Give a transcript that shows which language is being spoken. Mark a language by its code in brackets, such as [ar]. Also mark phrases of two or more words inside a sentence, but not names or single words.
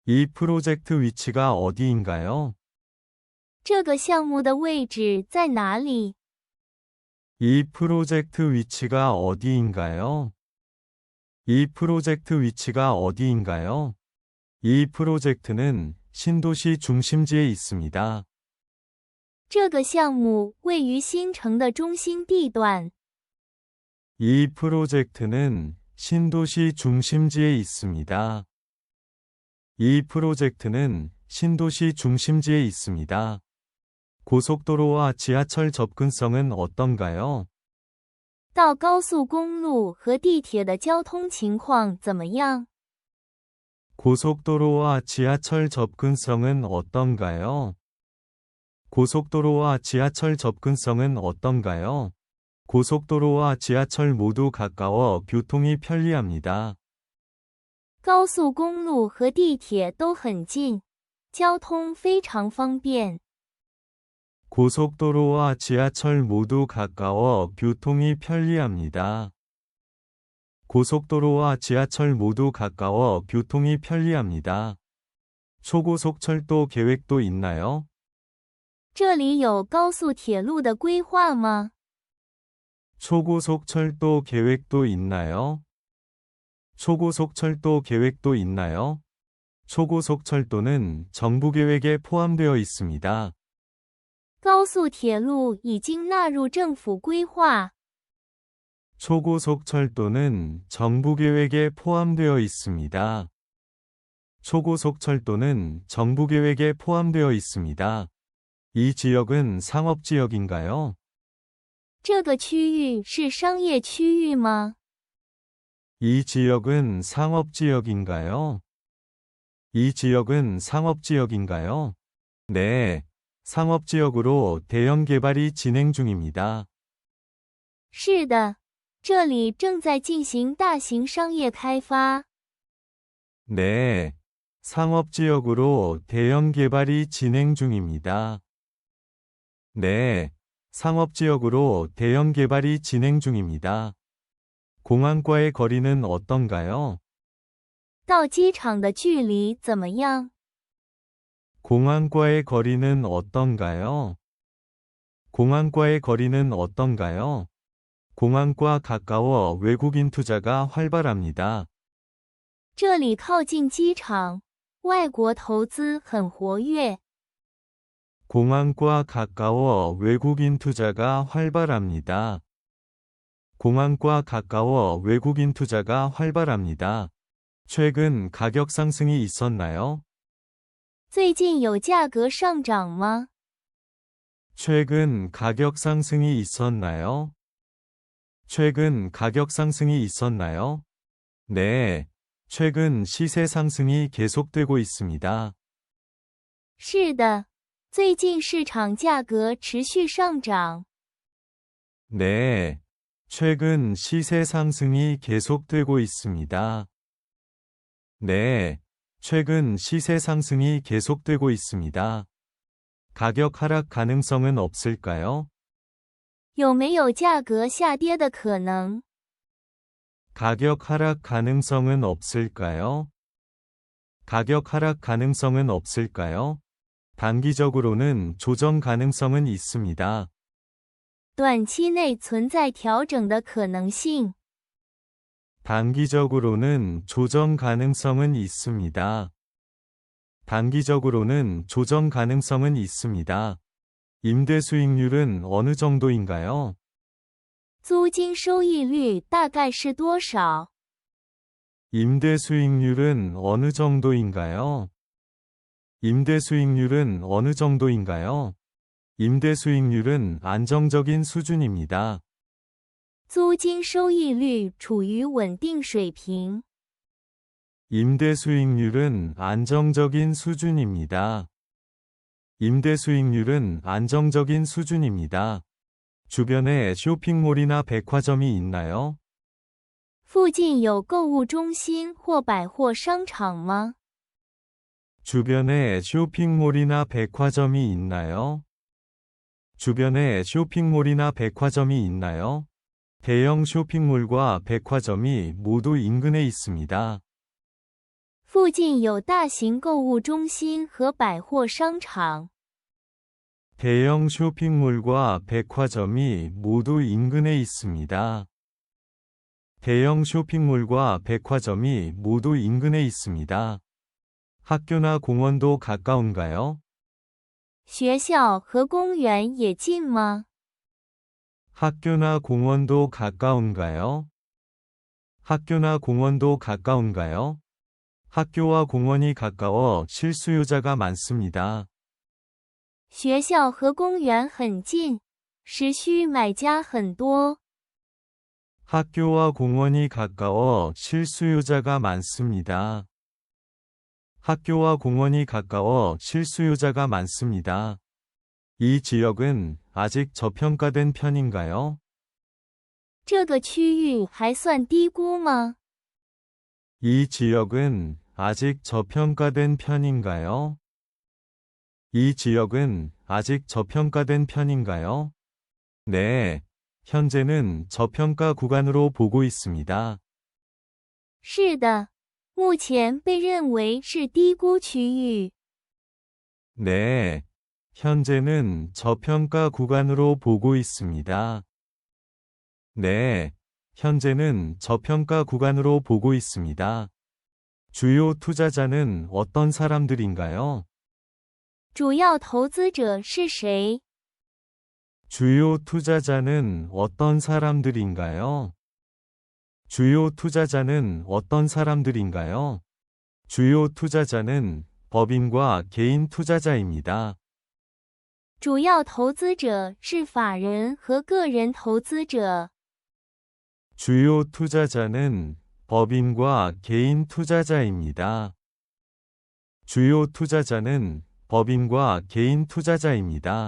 [ko] 이 프로젝트 위치가 어디인가요? [zh] 这个项目的位置在哪里？ [ko] 이 프로젝트 위치가 어디인가요? 이 프로젝트 위치가 어디인가요? 이 프로젝트는 신도시 중심지에 있습니다. [zh] 这个项目位于新城的中心地段。 [ko] 이 프로젝트는 신도시 중심지에 있습니다. 이 프로젝트는 신도시 중심지에 있습니다. 고속도로와 지하철 접근성은 어떤가요? [zh] 到高速公路和地铁的交通情况怎么样？ [ko] 고속도로와 지하철 접근성은 어떤가요? 고속도로와 지하철 접근성은 어떤가요? 고속도로와 지하철 모두 가까워 교통이 편리합니다. [zh] 高速公路和地铁都很近，交通非常方便。 [ko] 고속도로와 지하철 모두 가까워 교통이 편리합니다. 고속도로와 지하철 모두 가까워 교통이 편리합니다. 초고속철도 계획도 있나요? [zh] 这里有高速铁路的规划吗？ [ko] 초고속철도 계획도 있나요? 초고속철도 계획도 있나요? 초고속철도는 정부 계획에 포함되어 있습니다. [zh] 高速铁路已经纳入政府规划。 [ko] 초고속철도는 정부 계획에 포함되어 있습니다. 초고속철도는 정부 계획에 포함되어 있습니다. 이 지역은 상업지역인가요? [zh] 这个区域是商业区域吗？ [ko] 이 지역은 상업지역인가요? 이 지역은 상업지역인가요? 네, 상업지역으로 대형 개발이 진행 중입니다. [zh] 是的，这里正在进行大型商业开发。 [ko] 네, 상업지역으로 대형 개발이 진행 중입니다. 네, 상업지역으로 대형 개발이 진행 중입니다. 공항과의 거리는 어떤가요? [zh] 到机场的距离怎么样？ [ko] 공항과의 거리는 어떤가요? 공항과의 거리는 어떤가요? 공항과 가까워 외국인 투자가 활발합니다. [zh] 这里靠近机场，外国投资很活跃。 [ko] 공항과 가까워 외국인 투자가 활발합니다. 공항과 가까워 외국인 투자가 활발합니다. 최근 가격 상승이 있었나요? [zh] 最近有价格上涨吗？ [ko] 최근 가격 상승이 있었나요? 최근 가격 상승이 있었나요? 네, 최근 시세 상승이 계속되고 있습니다. [zh] 是的，最近市场价格持续上涨。 [ko] 네, 최근 시세 상승이 계속되고 있습니다. 네, 최근 시세 상승이 계속되고 있습니다. 가격 하락 가능성은 없을까요? [zh] 有没有价格下跌的可能？ [ko] 가격 하락 가능성은 없을까요? 가격 하락 가능성은 없을까요? 단기적으로는 조정 가능성은 있습니다. [zh] 短期内存在调整的可能性。 [ko] 단기적으로는 조정 가능성은 있습니다. 단기적으로는 조정 가능성은 있습니다. 임대 수익률은 어느 정도인가요? [zh] 租金收益率大概是多少？ [ko] 임대 수익률은 어느 정도인가요? 임대 수익률은 어느 정도인가요? 임대 수익률은 안정적인 수준입니다. [zh] 租金收益率处于稳定水平。 [ko] 임대 수익률은 안정적인 수준입니다. 임대 수익률은 안정적인 수준입니다. 주변에 쇼핑몰이나 백화점이 있나요? [zh] 附近有购物中心或百货商场吗？ [ko] 주변에 쇼핑몰이나 백화점이 있나요? 주변에 쇼핑몰이나 백화점이 있나요? 대형 쇼핑몰과 백화점이 모두 인근에 있습니다. [zh] 附近有大型购物中心和百货商场。 [ko] 대형 쇼핑몰과 백화점이 모두 인근에 있습니다. 대형 쇼핑몰과 백화점이 모두 인근에 있습니다. 학교나 공원도 가까운가요? [zh] 学校和公园也近吗？ [ko] 학교나 공원도 가까운가요? 학교나 공원도 가까운가요? 학교와 공원이 가까워 실수요자가 많습니다. [zh] 学校和公园很近，时需买家很多。 [ko] 학교와 공원이 가까워 실수요자가 많습니다. 학교와 공원이 가까워 실수요자가 많습니다. 이 지역은 아직 저평가된 편인가요? [zh] 这个区域还算低估吗？ [ko] 이 지역은 아직 저평가된 편인가요? 이 지역은 아직 저평가된 편인가요? 네, 현재는 저평가 구간으로 보고 있습니다. [zh] 是的，目前被认为是低估区域。 [ko] 네, 현재는 저평가 구간으로 보고 있습니다. 네, 현재는 저평가 구간으로 보고 있습니다. 주요 투자자는 어떤 사람들인가요? [zh] 主要投资者是谁？ [ko] 주요 투자자는 어떤 사람들인가요? 주요 투자자는 어떤 사람들인가요? 주요 투자자는 법인과 개인 투자자입니다. [zh] 主要投资者是法人和个人投资者。 [ko] 주요 투자자는 법인과 개인 투자자입니다. 주요 투자자는 법인과 개인 투자자입니다.